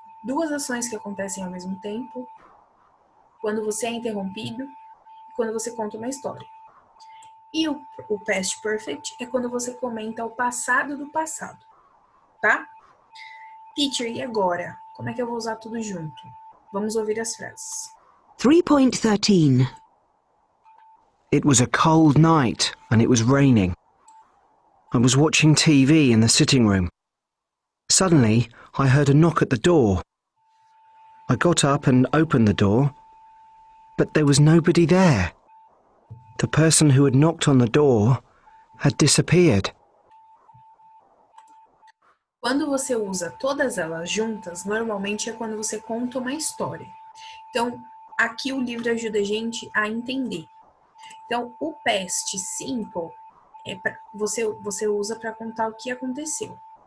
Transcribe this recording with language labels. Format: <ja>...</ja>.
<pt>Duas ações que acontecem ao mesmo tempo. Quando você é interrompido e quando você conta uma história. E o past perfect é quando você comenta o passado do passado, tá? Teacher, e agora? Como é que eu vou usar tudo junto? Vamos ouvir as frases. 3.13.</pt> <en>It was a cold night and it was raining. I was watching TV in the sitting room. Suddenly, I heard a knock at the door. I got up and opened the door, but there was nobody there. The person who had knocked on the door had disappeared.</en> <pt>Quando você usa todas elas juntas, normalmente é quando você conta uma história. Então, aqui o livro ajuda a gente a entender. Então, o past simple você usa para contar o que aconteceu.</pt>